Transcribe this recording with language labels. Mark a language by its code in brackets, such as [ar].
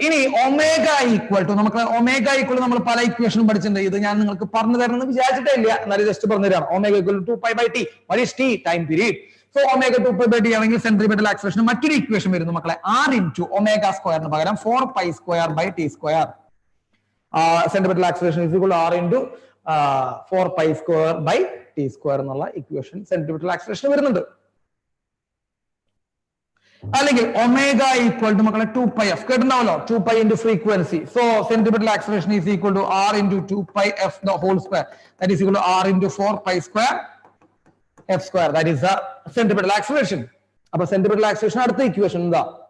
[ml] ഇനി omega equal to നമുക്ക് omega equal നമ്മൾ പല ഇക്വേഷനും പഠിച്ചിട്ടുണ്ട്. ഇത് ഞാൻ നിങ്ങൾക്ക് പറഞ്ഞു തരണമെന്ന് വിചാരിച്ചിട്ടേ ഇല്ല, എന്നാലും ജസ്റ്റ് പറഞ്ഞു തരാം. Omega equal to 2 pi by t. [en] What is t? Time period. [ml] So omega 2 pi by t ആണെങ്കിൽ സെൻട്രിപെറ്റൽ ആക്സലറേഷൻ മറ്റൊരു ഇക്വേഷൻ വരുന്നു മക്കളെ. r into ഒമേഗ സ്ക്വയറിന് പകരം 4 pi square by t square. [en] Centripetal acceleration is equal to r into 4 pi square by t square [ml] എന്നുള്ള equation centripetal acceleration വരുന്നുണ്ട്. അല്ലെങ്കിൽ omega equal to മക്കളെ 2 pi f കേട്ടിട്ടുണ്ടാവല്ലോ. [en] 2 pi into frequency. So centripetal acceleration is equal to r into 2 pi f the whole square. That is equal to r into 4 pi square f square. That is the centripetal acceleration. [ml] അപ്പൊ centripetal acceleration അടുത്ത equation എന്താ?